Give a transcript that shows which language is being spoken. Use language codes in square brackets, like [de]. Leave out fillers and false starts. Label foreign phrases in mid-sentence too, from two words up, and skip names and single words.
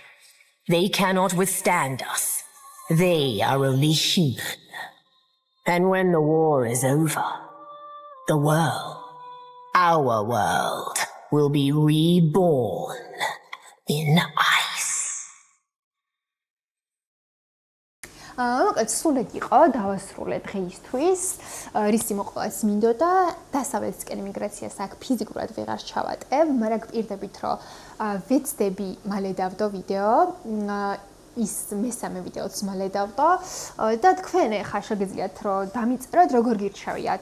[en] They cannot withstand us. They are only human. And when the war is over, the world, our world, will be reborn in ice. [ka] სულად იყო დავასრულე დღეისთვის. რისი მოყოლაც მინდოდა, დასავლეთისკენ მიგრაციას აქ ფიზიკურად ვეღარ ჩავატებ, მაგრამ გპირდებით, რომ ვეცდები მალე დავდო ვიდეო. ის მესამე ვიდეოც მალე დავდო და თქვენ ახლა შეგიძლიათ რომ დამიწეროთ როგორ გირჩევიათ